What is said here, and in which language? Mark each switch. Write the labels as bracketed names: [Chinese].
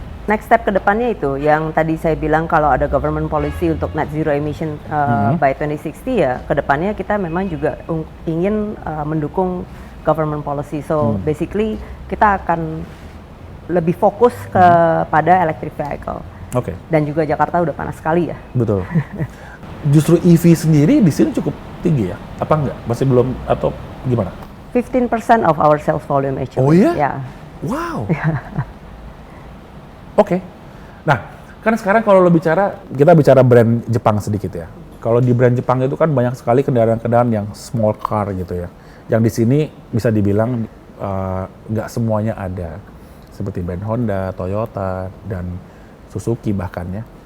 [Indonesian] Next step ke depannya itu yang tadi saya bilang kalau ada government policy untuk [English] net zero emission by 2060 [Indonesian] ya ke depannya kita memang juga ingin mendukung government policy. [English] So basically [Indonesian] kita akan lebih fokus kepada electric vehicle. Dan juga Jakarta udah panas sekali ya. Betul. Justru EV sendiri di sini cukup tinggi ya? Apa enggak? Masih belum atau gimana? [English] 15% of our sales volume actually. [Indonesian] Oh iya? Ya. Wow. Oke. Nah, kan sekarang kalau kita bicara brand Jepang sedikit ya. Kalau di brand Jepang itu kan banyak sekali kendaraan-kendaraan yang small car gitu ya. Yang di sini bisa dibilang nggak semuanya ada. Seperti brand Honda, Toyota, dan Suzuki bahkan ya.